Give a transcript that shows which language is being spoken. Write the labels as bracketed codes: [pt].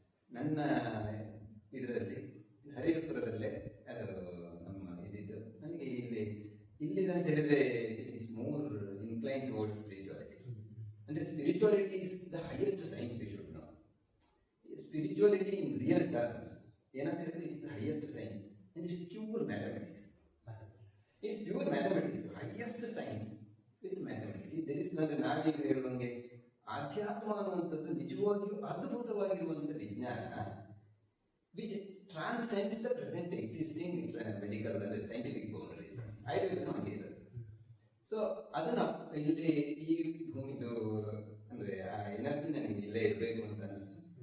[kn] ನನ್ನ ಇದರಲ್ಲಿ ಹರಿಹರಪುರದಲ್ಲೇ ಅದು ನಮ್ಮ ಇದ್ದಿದ್ದು ನನಗೆ ಇಲ್ಲಿದಂತ ಹೇಳಿದರೆ [en] It is more incline towards spirituality. ಅಂದರೆ spirituality is the highest science we should know. Spirituality in real terms [kn] ಏನಂತ ಹೇಳಿದ್ರೆ [en] It's the highest science. And it's pure mathematics. It's pure mathematics. Highest science with mathematics. There is not [kn] ನಾವೀಗ ಹೇಳುವಂಗೆ ಆಧ್ಯಾತ್ಮ ಅನ್ನುವಂಥದ್ದು ನಿಜವಾಗಿಯೂ ಅದ್ಭುತವಾಗಿರುವಂಥ ವಿಜ್ಞಾನ [en] which transcends the present existing medical [kn] ಅಂದರೆ scientific boundaries. ಆಯುರ್ವೇದನೂ ಹಾಗೆ ಇರೋದು. ಸೊ ಅದನ್ನು ಇಲ್ಲಿ ಈ ಭೂಮಿದು ಅಂದರೆ ಆ ಎನರ್ಜಿ ನನಗೆ ಇಲ್ಲೇ ಇರಬೇಕು ಅಂತ ಅನಿಸ್ತು.